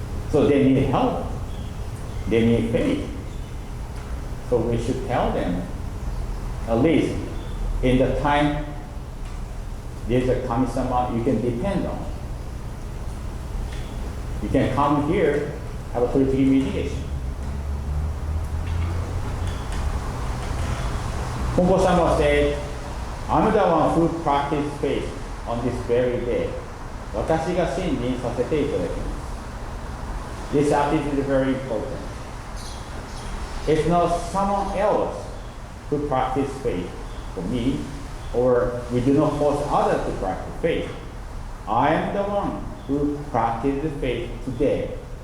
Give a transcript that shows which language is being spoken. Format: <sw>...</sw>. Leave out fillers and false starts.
<en>So they need help. They need faith. So we should tell them, at least in the time there's a Kami-sama you can depend on. You can come here, have a 3-degree mediation. Konko-sama said, I'm the one who practiced faith on this very day.</en> <ja>私が信心させていただきます。</ja> <en>This attitude is very important. It's not someone else who practices faith for me, or we do not force others to practice faith. I am the one who practices faith today.</en>